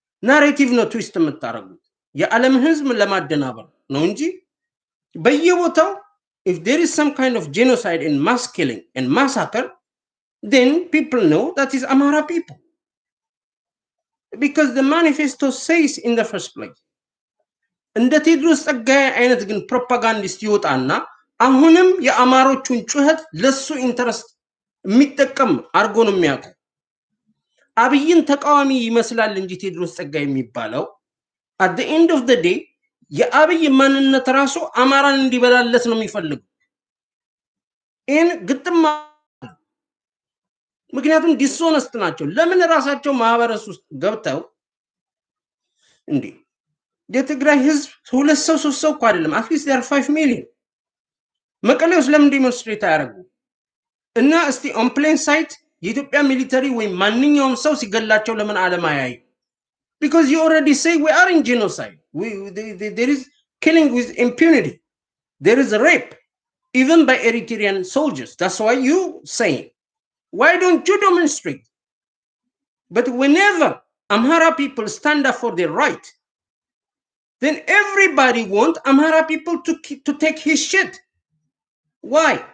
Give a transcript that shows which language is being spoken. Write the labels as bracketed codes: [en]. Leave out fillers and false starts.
[en] narrative ነው twist [am] የምታረጉት የዓለም ህዝብ ለማደናበር ነው እንጂ በየቦታው [en] if there is some kind of genocide and mass killing and massacre, then people know that is Amhara people. Because the manifesto says in the first place. [am] እንደ ቴድሮስ ጸጋዬ አይነት ግን ፕሮፓጋንዲስት ይወጣና አሁንም የአማሮቹን ጩኸት ለሱ ኢንተረስት የሚጠቀም አርጎ ነው የሚያውቀው። አብይን ተቃዋሚ ይመስላል እንጂ ቴድሮስ ጸጋዬ የሚባለው [en] at the end of the day [am] የአብይ ማንነት ራሱ አማራን እንዲበላለት ነው የሚፈልገው። ይህን ግጥም ምክንያቱም ዲስሆነስት ናቸው። ለምን ራሳቸው ማህበረሰብ ውስጥ ገብተው እንዴ የትግራይ ህዝብ 2 ሰው 3 ሰው እኮ አይደለም [en] at least there are 5 million [am] መቀሌ ውስጥ ለምን ዲሞንስትሬት አያደርጉ? እና እስቲ ኦን ፕሌን ሳይት የኢትዮጵያ ሚሊተሪ ወይ ማንኛውም ሰው ሲገላቸው ለምን ዓለም አያዩ? [en] Because you already say we are in genocide. There is killing with impunity. There is a rape, even by Eritrean soldiers. That's why you say, why don't you demonstrate? But whenever Amhara people stand up for their right, then everybody wants Amhara people to take his shit. Why?